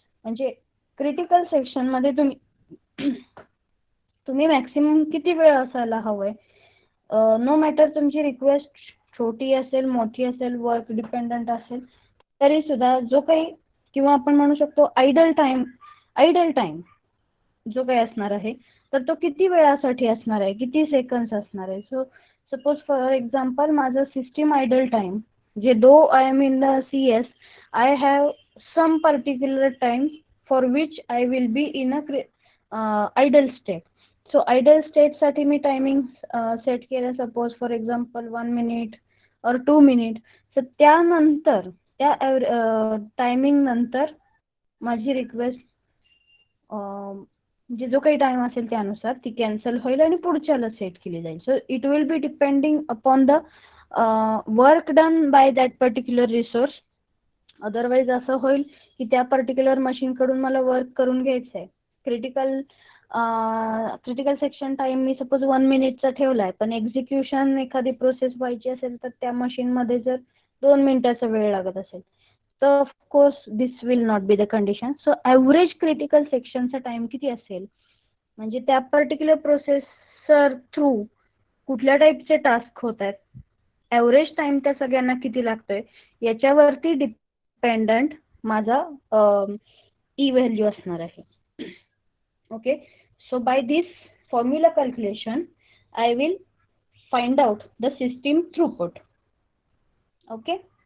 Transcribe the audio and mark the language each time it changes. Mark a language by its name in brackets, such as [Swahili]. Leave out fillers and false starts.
[Marathi] म्हणजे critical section मध्ये तुम्ही मॅक्सिमम किती वेळ असायला हवंय, नो मॅटर तुमची रिक्वेस्ट छोटी असेल, मोठी असेल, वर्क डिपेंडंट असेल, तरी सुद्धा जो काही किंवा आपण म्हणू शकतो आयडल टाइम. आयडल टाइम जो काही असणार आहे तर तो किती वेळासाठी असणार आहे, किती सेकंड्स असणार आहे. [English] So suppose for example माझं system idle time, जे though I am in the C S, I have some particular time for which I will be in a idle state. [Marathi] So idle स्टेटसाठी मी timing set केलं, suppose for example 1 minute और 2 minute. तर त्यानंतर त्या timing नंतर माझी request म्हणजे जो काही टाइम असेल त्यानुसार ती कॅन्सल होईल आणि पुढच्याला सेट केली जाईल. [English] So it will be depending upon the work done by that particular resource. [Marathi] Otherwise असं होईल की त्या पर्टिक्युलर मशीनकडून मला वर्क करून घ्यायचं आहे. क्रिटिकल सेक्शन टाइम मी सपोज 1 मिनिटचा ठेवला आहे, पण एक्झिक्युशन एखादी प्रोसेस व्हायची असेल तर त्या मशीनमध्ये जर 2 मिनिटाचा वेळ लागत असेल तर [English] Of course this will not be the condition. [Marathi] So average critical सेक्शनचा टाइम किती असेल, म्हणजे त्या पर्टिक्युलर प्रोसेसर थ्रू कुठल्या टाईपचे टास्क होत आहेत, ॲव्हरेज टाइम त्या सगळ्यांना किती लागतोय याच्यावरती डिपेंडंट माझा ई व्हॅल्यू असणार आहे. [English] Okay, so by this formula calculation I will find out the system throughput. Okay.